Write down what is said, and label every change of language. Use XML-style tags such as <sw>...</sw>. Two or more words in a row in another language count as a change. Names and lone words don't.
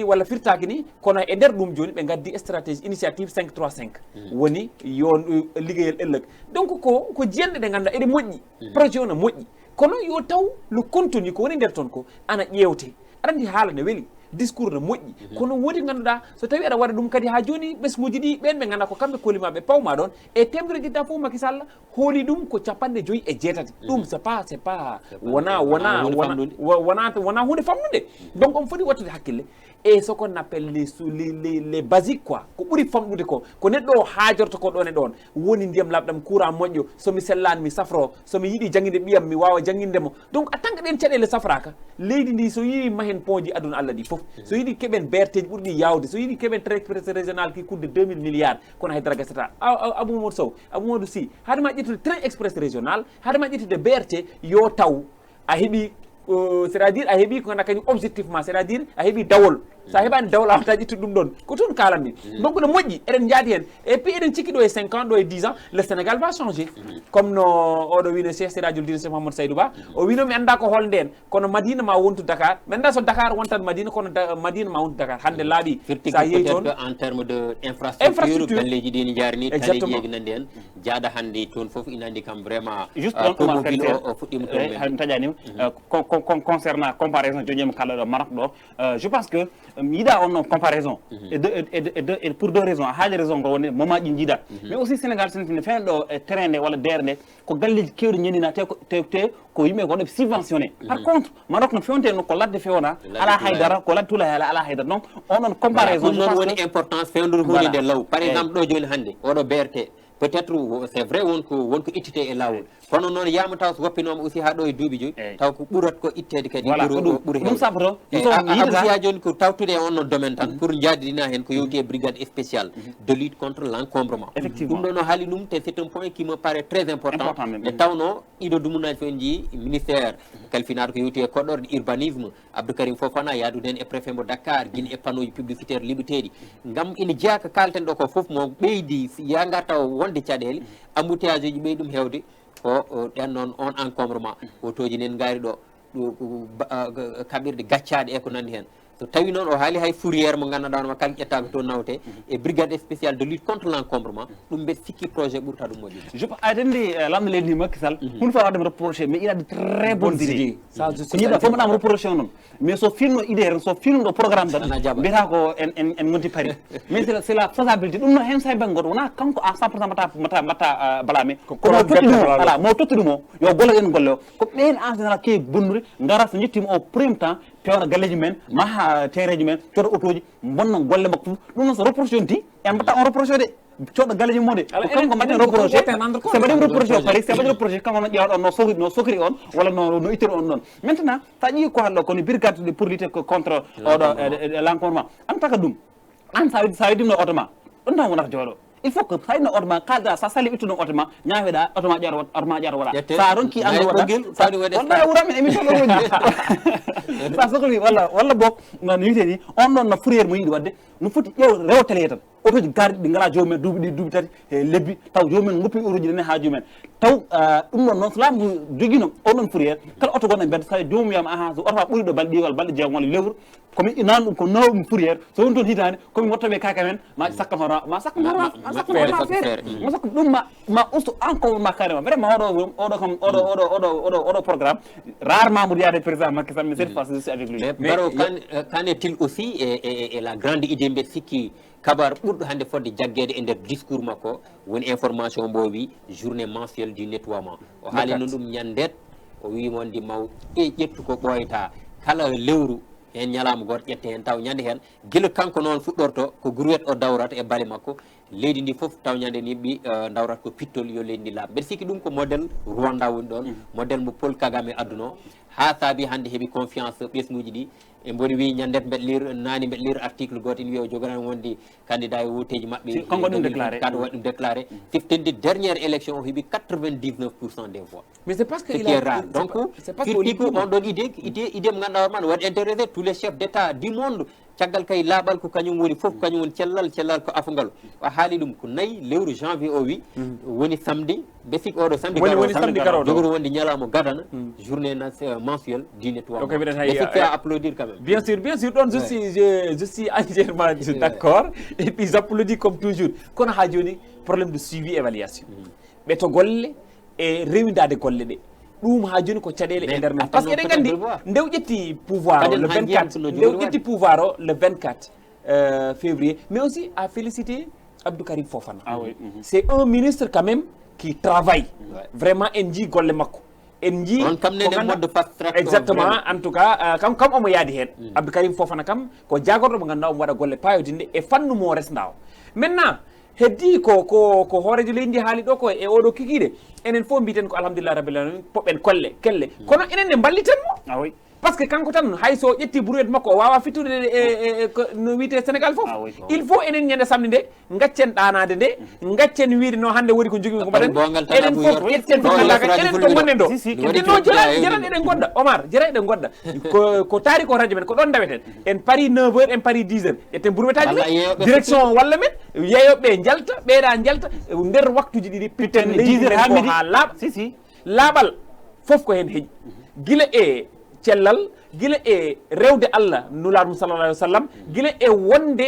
<ff>walla firtaki ni kono e nder ɗum joni ɓe gaddi</ff> <fr>stratégie initiative</fr> <ff>535 woni yon liggeyel ëllëg donc ko jiyanɗe ɗe ganduɗa eɗe moƴƴi projet o no moƴƴi kono yo taw</ff> <fr>le contenu</fr> <ff>ko woni nder toon ko ana ƴewte aɗa andi haala ne weeli discours no moƴƴi kono woodi ganduɗa so tawi aɗa waɗa ɗum kadi ha joni ɓesguji ɗi ɓen ɓe ganduɗa ko kamɓe kolimaɓe pawma ɗon e temedere jitta fof Macky Sall hooli ɗum ko 5.6 ɗum</ff> <fr>c'est pas</fr> <ff>wona hunde famnude donc on foti wattude hakkille</ff> <fr>et ce qu'on appelle les basiques quoi</fr> <ff>ko ɓuuri famɗude ko neɗɗo o haajorto ko ɗon e ɗon woni ndiyam labɗam courant moƴƴo somi sellani mi safro somi yiiɗi jangguinde ɓiyam mi wawa jangguindemo donc a tant que ɗen caɗele safraka leydi ndi so yi mahen pont aduna Allah ɗi fof so yiiɗi keɓen BRT ji ɓurɗi yawde so yiiɗi keɓen</ff> <fr>train express régional</fr> <ff>ki</ff> <fr>coûte 2000 milliards</fr> <ff>kono haydara gasata Abou Mamadou Sow Abou Mamadou Sy hadema ƴettude</ff> <fr>train express régional</fr> <ff>hadema ƴettude BRT yo taw a heeɓi</ff> <fr>c'est à dire</fr> <ff>a heeɓi ko ganduɗa kañum</ff> <fr>objectivement c'est à dire</fr> <ff>a heeɓi dawol sa heɓani dawol a wata ƴettude ɗum ɗon ko toon kalanmi donc no moƴƴi eɗen jaadi hen</ff> <fr>et puis</fr> <ff>eɗen cikki ɗo e 5 ans ɗo e</ff> <fr>10 ans le Sénégal va changer comme</fr> <ff>no oɗo wino Cheikh Sirajul Dine Cheikh Mahamadou Saydou Ba o wino mi anda ko holnde en kono Madina ma wontu Dakar mi anda so Dakar wontat Madina kono Madina ma wontu Dakar hande laaɓi sa yeehi toon</ff> <fr>en terme de infrastructure</fr> <ff>galleji ɗi ni jarini taleji yegi nande en jaaɗa hande toon foof ina andi kam vraiment juste on o fuɗɗima toon taƴanima</ff> <fr>concernant comparaison</fr> <ff>joƴema kala ɗo Maroc ɗo</ff> <fr>je pense que</fr> <ff>mi yiɗa</ff> <fr>on comparaison et pour deux raisons</fr> <ff>haaji raison ko woni moment ƴi jiiɗa</ff> <fr>mais aussi</fr> <ff>Sénégal sene fewn ɗo e terrain nde walla dere nde ko galleji kewɗi ñandina te ko yimɓe ko waɗa</ff> <fr>subventionné par contre</fr> <ff>Maroc no fewnte ko ladde fewna ala haydara ko ladde tula ala haydara donc onon comparaison ɗum noon woni importance fewnude hunde nde law par exemple ɗo joni hannde oɗo BRT</ff> <fr>peut-être c'est vrai</fr> <ff>wonko ittete e lawol kono noon yama taw so woppinoma aussi ha ɗo e duuɓi joyi taw ko ɓurat ko ittede kadi ɓuuri ɗum sabato abousiya joni ko tawtude e on non domaine tan pour jaadidina hen ko yewti e</ff> <fr>brigade spéciale de lutte contre l'encombrement</fr> <ff>ɗum ɗo no haali ɗum te</ff> <fr>c'est un point qui me paraît très important</fr> <ff>e tawno ɗiɗo dumunaji fof en jii ministère kalfinaɗo ko yewti e koɗɗorde urbanisme Abdou Karim Fofana yaadude hen e préfet mo Dakar guila e panneau ji publicitaire liɓeteɗi gam ina jeeya ko kalten ɗo ko foof mo ɓeydi ya gartaw wonde caɗele embouteillage uji ɓeyɗi ɗum hewde ko ɗen noon on encombrement otoji nen gaari ɗo kaɓirɗe gaccaɗe e ko nandi hen so tawi noon o haali hay fourrière mo ganduɗa no kala ƴettaɓe toon nawte e</ff> <fr>brigade spéciale de lutte contre l'encombrement</fr> <ff>ɗum mbeɗa sikki projet ɓurta ɗum moƴƴude aɗandi lamɗo leydi ndi Macky Sall huɗo fa waɗema reproché</ff> <fr>mais il a de très bonnes idées</fr> <ff>ko yiɗa fof mbaɗama reproché noon mais so filno idée ren so filmɗo programme tan mbiyata ko en gonti Paris</ff> <fr>mais c'est la faisabilité</fr> <ff>ɗum noon hen say banggue goto wona kanko</ff> <fr>à 100%</fr> <ff>mbatta balame komo tottuɗum o voilà mo tottuɗum o yo golle en golle o ko ɓen en général kewi bonnude gara so jettima</ff> <fr>au premier temps</fr> <ff>cooda galleji men maha terreji men cooda auto ji bonna golle makko ɗum noon so reproché on ti en mbatta on reproché de cooda galleji mo de kanko mbaɗen reproché so mbaɗen reproché o pari so mbaɗen reproché kanko no ƴewɗo on no sokri on walla no ittiri on ɗon maintenant sa ƴii ko halɗo kono</ff> <fr>brigade pour lutter contre</fr> <ff>oɗo l'encombrement an taka ɗum an sa widdimno auto ma ɗon tan wonata jooɗo</ff> <fr>il faut que</fr> <ff>sayno auto ma kalda sa sali ittuno auto ma ñaaweɗa auto ma ƴara wala sa ronki andu waɗa wuramen émission ɗo woni sa sohli walla boog no wiyete ni on ɗon no fourriére mo yiɗi wadde no foti ƴew rewtele tan auto ji garɗi ɗi ngala jomumen duuɓi ɗi duuɓi tati e lebbi taw jomumen goppi auto ji ɗene ha jomumen taw ɗum ɗon noon so laamu joguino oɗon fourriére kala auto gonɗo mbedda tawi jomum wiyama aha so auto ma ɓuuri ɗo balɗe ɗi walla balɗe jeegom walla lewru komi nan ɗum ko nawɗum fourriére so woni toon hitande komi wattaɓe kaka men ma sakkan hono ma sakkan feere ma sakka ɗum ma usto encore ma</ff> <fr>carrément vraiment</fr> <ff>oɗo programme rarement mo yiyade président Macky Sall</ff> <fr>mais cette fois je suis avec lui</fr> <ff>Baro</ff> <fr>qu'en est-il aussi et la grande idée</fr> <ff>mbeɗa sikki kabar ɓurɗo hannde fodde jaggede e nder discours makko woni information mbo wi</ff> <fr>journée mensuelle du nettoiement</fr> <ff>o haalino ɗum ñandet o wi mondi maw ƴettu ko ɓoyta kala lewru hen ñalama goto ƴette hen taw ñande hen guila kanko noon fuɗɗorto ko grouette o dawrata e baale makko leydi ndi foof taw ñande ni ɓi dawrata ko pittol yo leydi ndi laaɓa mbeɗa sikki ɗum ko modèle Rwanda woni ɗon modèle mo Paul Kagame adduno ha saabi hannde heeɓi confiance ɓesguji ɗi e mboni wi ñandet mbeɗa lire nani mbeɗa lire article goto ine wiya o jogani wondi candidat e wuteji maɓɓe kanko ɗum déclaré kaɗo waɗi ɗum déclaré siftinde</ff> <fr>dernière élection</fr> <ff>o heeɓi</ff> <fr>99% des voix mais c'est parce que il est rare donc</fr> <ff>firti on ɗon idée mo ganduɗa hoorema ne waɗi</ff> <fr>intéressé tous les chefs d' état du monde</fr> <ff>caggal kay laaɓal ko kañum woni fof kañum woni cellal ko afugal o haali ɗum ko nayi lewru janvier o wi woni samedi ɓe sik oɗo samedi garoɗo jogori wonde ñalamo gadana</ff> <fr>journée mensuelle du nettoiement</fr> <ff>ɓe sikki</ff> <fr>à applaudir quand même bien sûr</fr> <ff>ɗon</ff> <fr>je suis entièrement d'accord et puis j'applaudis comme toujours</fr> <ff>kono ha joni</ff> <fr>problème de suivi évaluation</fr> <ff>ɓe to golle e rewidade golle ɗe ɗum ha joni ko caɗele e nder men</ff> <fr>par ce que</fr> <ff>eɗen gandi ndew ƴetti</ff> <fr>pouvoir le 24</fr> <ff>ndew ƴetti pouvoir o</ff> <fr>le 24 février mais aussi à féliciter Abdou Karim Fofana c'est un ministre quand même qui travaille vraiment</fr> <ff>en jii golle makko en jii</ff> <fr>exactement en tout cas</fr> <ff>kam omo yaadi hen Abdou Karim Fofana kam ko jagorɗo mo ganduɗa omo waɗa golle payodinde e fannu mo resnda o maintenant heddi ko hoorejo leydi ndi haali ɗo ko e oɗo kikiɗe enen fof mbiten ko</ff> <ar>الحمد لله رب العالمين</ar> <ff>poɓɓen kelle kono enen ne mballiten mo</ff> <fr>par ce que</fr> <ff>kanko tan hay so ƴetti brouette makko o wawa fittude no wiyete Sénégal fof</ff> <fr>il faut</fr> <ff>enen ñande samedi nde gaccen ɗanade nde gaccen wiide no hannde woni ko jogui ko mbaɗen enen fof ƴetten to gandaka enen to gonnen ɗo no jaran eɗen godda Omar jara eɗen godda ko taari ko radio men ko ɗon daweten en paari 9h en paari 10h ƴetten brouette aji men direction walla men yeeyoɓe jalta ɓeeɗa jalta nder waktuji ɗiɗi pitten 10h ha laaɓa laaɓal fof ko hen heeƴi guila e cellal gila e rewde Allah nulaɗum</ff> <ar>صلى الله عليه وسلم</ar> <ff>gila e wonde</ff>